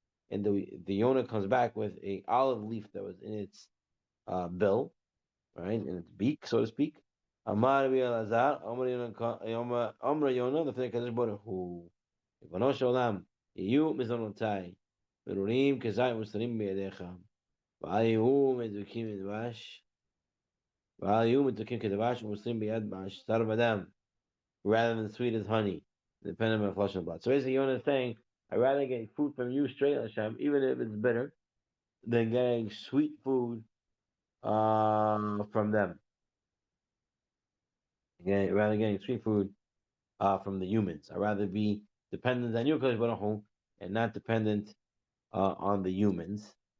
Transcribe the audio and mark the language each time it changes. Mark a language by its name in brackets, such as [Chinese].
[English] And the Yonah comes back with a olive leaf that was in its bill, right, in its beak, so to speak. [Hebrew] Amar Elazar, Amar Yonah, the Kadosh Baruch Hu. ריבונו של עולם, יהיו מזונותיי, ברורים כזית מוסתרים בידיך, ואל יהיו מתוקים כדבש, ואל יהיו מתוקים כדבש ומוסתרים ביד בשר ודם, [English] rather than sweet as honey, depending on flesh and blood. So basically, Yonah is saying, I'd rather get food from you straight, Hashem, even if it's bitter, than getting sweet food from them. Rather getting sweet food from the humans. I'd rather be dependent on you, Kodesh Baruch Hu, and not dependent on the humans.